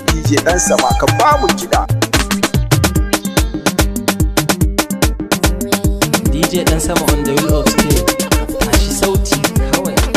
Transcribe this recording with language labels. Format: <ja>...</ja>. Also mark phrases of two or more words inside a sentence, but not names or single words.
<ha>D J Ɗan Sama, ka ba mu kiɗa.</ha> <en>D J Ɗan Sama on the wheel of steel.</en> <ha>Tashi sauti kawai.</ha>